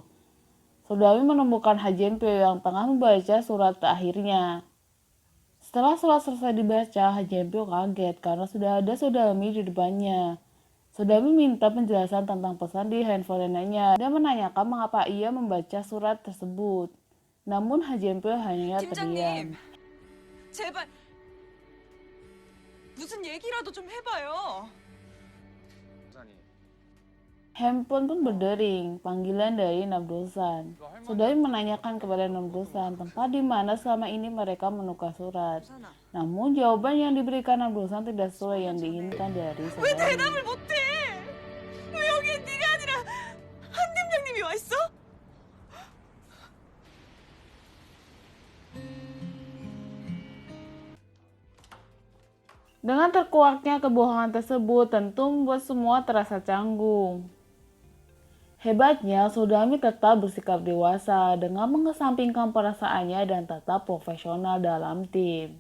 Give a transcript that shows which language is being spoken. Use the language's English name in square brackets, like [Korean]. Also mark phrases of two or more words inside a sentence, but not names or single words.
[Indonesian] Sodami menemukan Hajempyo yang tengah membaca surat terakhirnya. Setelah surat selesai dibaca, Hajempyo kaget karena sudah ada Sodami di depannya. Sodami minta penjelasan tentang pesan di handphone neneknya dan menanyakan mengapa ia membaca surat tersebut. Namun Hajempyo hanya terdiam. [Korean] 팀장님, 제발 무슨 얘기라도 좀 해봐요. [Indonesian] Handphone pun berdering, panggilan dari Namdosan. Sodami menanyakan kepada Namdosan tempat di mana selama ini mereka menukar surat. Namun jawaban yang diberikan Namdosan tidak sesuai yang diinginkan dari [Korean] 왜 [Indonesian] Sodami. [Korean] 대답을 못해? 왜 여기에 네가 아니라 한 팀장님이 와 있어? [Indonesian] Dengan terkuaknya kebohongan tersebut tentu membuat semua terasa canggung. Hebatnya, Sodami tetap bersikap dewasa dengan mengesampingkan perasaannya dan tetap profesional dalam tim.